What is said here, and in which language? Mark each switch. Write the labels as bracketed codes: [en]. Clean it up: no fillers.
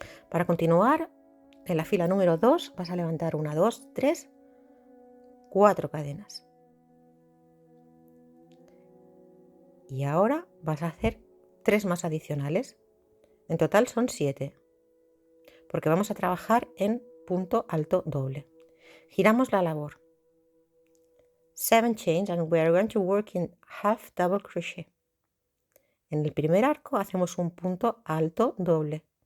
[es] Para continuar, en la fila número 2 vas a levantar 1, 2, 3, 4 cadenas. Y ahora vas a hacer 3 más adicionales. En total son 7, porque vamos a trabajar en punto alto doble. Giramos la labor. [en] 7 chains and we are going to work in half double crochet. [es] En el primer arco hacemos un punto alto doble.